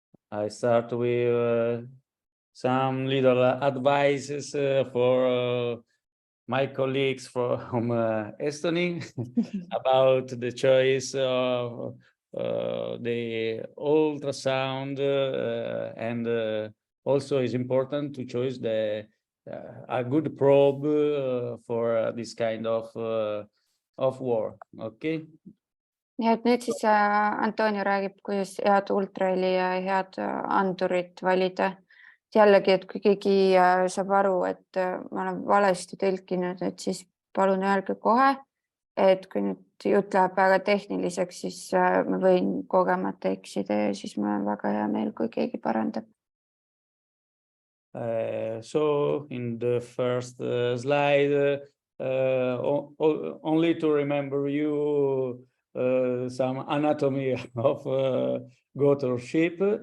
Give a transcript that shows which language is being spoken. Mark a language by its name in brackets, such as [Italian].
[English] I start with some little advices for my colleagues from Estonia about the choice of the ultrasound and also is important to choose a good probe for this kind of work. Okay. [Estonian] Ja et nüüd siis Antonio räägib, kuidas head ultraheli ja head andurit valida. Jällegi, et kui keegi saab aru, et ma olen valesti tõlkinud, et siis palun öelge kohe, et kui nüüd jutt läheb väga tehniliseks, siis ma võin kogemata eksida ja siis mul on väga hea meel, kui keegi parandab. [English] So in the first slide, only to remember you some anatomy of goat or sheep.